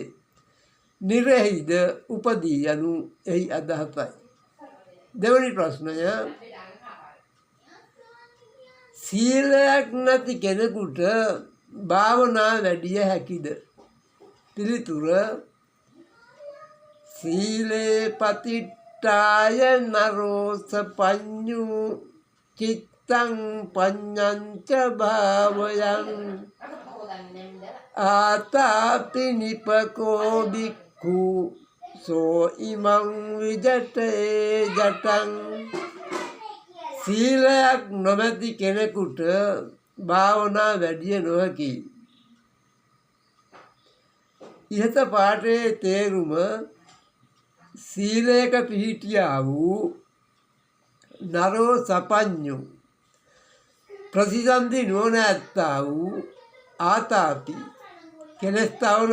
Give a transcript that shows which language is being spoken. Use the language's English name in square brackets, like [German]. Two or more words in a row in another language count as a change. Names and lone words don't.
[Sinhala] නිරෙහිද උපදී යනු එහි අදහසයි. දෙවැනි ප්‍රශ්නය සීලයක් නැති කෙනෙකුට භාවනා වැඩිය හැකිද? [Pali] පිළිතුර සීලේ පතිට්ඨාය නරෝස පඤ්ඤු චිත්තං පඤ්ඤංච භාවයං ආතාපි නිපකෝ බික්ඛු සෝ ඉමං විජටේ ජටං [Sinhala] සීලයක් නොමැති කෙනෙකුට භාවනා වැඩිය නොහැකි. ඉහත පාඨයේ තේරුම සීලයක පිහිටියා වූ නරෝ සපඤ්ඤු ප්‍රතිසන්දි නොනැත්තා වූ ආතාපි කෙලස්තාවන